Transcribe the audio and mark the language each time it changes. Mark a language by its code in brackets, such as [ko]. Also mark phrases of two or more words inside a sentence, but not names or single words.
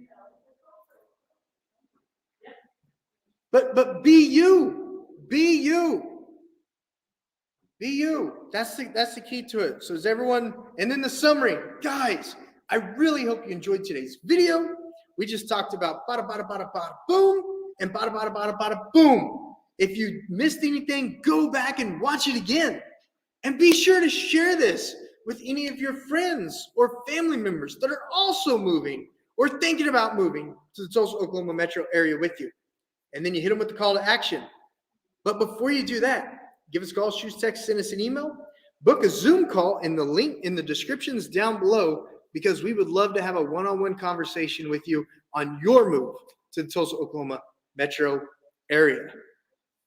[en] But be you. Be you. Be you. That's the key to it. So is everyone, and then the summary. Guys, I really hope you enjoyed today's video. We just talked about bada bada bada bada boom and bada bada bada bada boom. If you missed anything, go back and watch it again. And be sure to share this with any of your friends or family members that are also moving or thinking about moving to the Tulsa, Oklahoma metro area with you. And then you hit them with the call to action. But before you do that, give us a call, shoot, text, send us an email, book a Zoom call in the link in the descriptions down below, because we would love to have a one-on-one conversation with you on your move to the Tulsa, Oklahoma metro area.